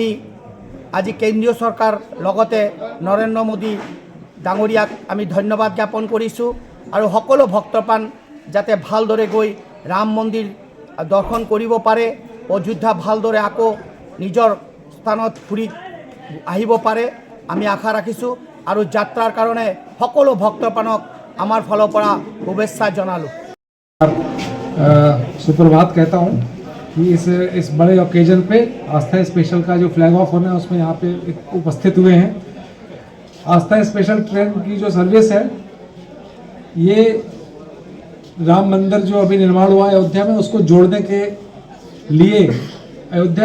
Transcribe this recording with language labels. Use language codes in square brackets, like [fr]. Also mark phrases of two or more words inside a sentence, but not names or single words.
[as] আজি কেন্দ্ৰীয় চৰকাৰ লগতে নৰেন্দ্ৰ মোদী ডাঙৰীয়াক আমি ধন্যবাদ জ্ঞাপন কৰিছোঁ আৰু সকলো ভক্তপ্ৰাণ যাতে ভালদৰে গৈ ৰাম মন্দিৰ দৰ্শন কৰিব পাৰে, অযোধ্যা ভালদৰে আকৌ নিজৰ স্থানত ফুৰি আহিব পাৰে আমি আশা ৰাখিছোঁ আৰু যাত্ৰাৰ কাৰণে সকলো ভক্তপ্ৰাণক আমাৰ ফালৰ পৰা শুভেচ্ছা জনালোঁ। [hi] सुप्रभात कहता हूँ। कि इस बड़े ओकेजन पे आस्था स्पेशल का जो [en] flag off [hi] होना है उसमें यहाँ पे उपस्थित हुए हैं। आस्था स्पेशल ट्रेन की जो सर्विस है ये राम मंदिर जो अभी निर्माण हुआ है अयोध्या में उसको जोड़ने के लिए, अयोध्या